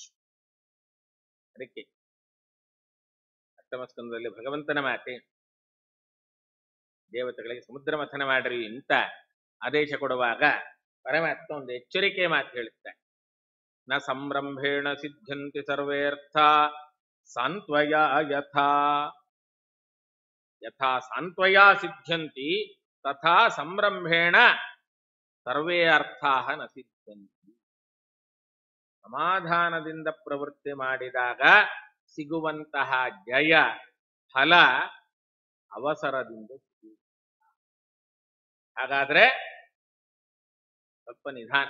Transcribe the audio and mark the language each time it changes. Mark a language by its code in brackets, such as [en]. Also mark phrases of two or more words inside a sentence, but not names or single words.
[kn] ಅದಕ್ಕೆ ಅಷ್ಟಮ ಸ್ಕಂದದಲ್ಲಿ ಭಗವಂತನ ಮಾತೆ, ದೇವತೆಗಳಿಗೆ ಸಮುದ್ರ ಮಥನ ಮಾಡ್ರಿ ಅಂತ ಆದೇಶ ಕೊಡುವಾಗ ಪರಮಾತ್ಮ ಒಂದು ಎಚ್ಚರಿಕೆ ಮಾತು ಹೇಳುತ್ತಾರೆ. [sa] ನ ಸಂರಂಭೇಣ ಸಿದ್ಧಂತಿ ಸರ್ವೇರ್ಥ ಸಾಂತ್ವಯ ಯಥಾ ಯಥಾ ಸಾಂತ್ವಯ ಸಿದ್ಧಂತಿ ತಥಾ ಸಂರಂಭೇಣ ಸರ್ವೇ ಅರ್ಥಾ ನ ಸಿದ್ಧಂತಿ. [kn] ಸಮಾಧಾನದಿಂದ ಪ್ರವೃತ್ತಿ ಮಾಡಿದಾಗ ಸಿಗುವಂತಹ ಜಯ ಫಲ ಅವಸರದಿಂದ ಸಿಗುವುದು. ಹಾಗಾದ್ರೆ ಸ್ವಲ್ಪ ನಿಧಾನ.